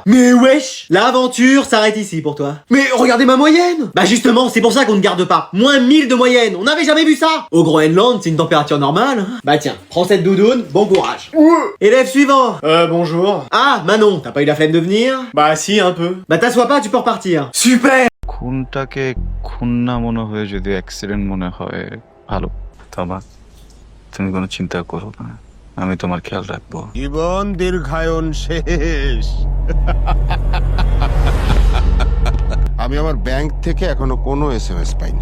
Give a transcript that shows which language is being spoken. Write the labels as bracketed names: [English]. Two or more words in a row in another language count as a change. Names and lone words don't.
[French] Mais wesh, l'aventure s'arrête ici pour toi. Mais regardez ma moyenne. Bah justement, c'est pour ça qu'on ne garde pas. Moins 1000 de moyenne, on n'avait jamais vu ça. Au Groenland, c'est une température normale. Bah tiens, prends cette doudoune, bon courage. Élève suivant. Bonjour. Ah, Manon, t'as pas eu la flemme de venir? Bah si, un peu. Bah t'assois pas, tu peux repartir. Super. [Bangla] খুনটাকে খুন না মনে হয়ে যদি অ্যাক্সিডেন্ট মনে হয় ভালো তবা তুমি কোনো চিন্তা করো না আমি তোমার খেয়াল রাখবো জীবন দীর্ঘায়ন শেষ। আমি আমার ব্যাংক থেকে এখনো কোনো এসএমএস পাইনি।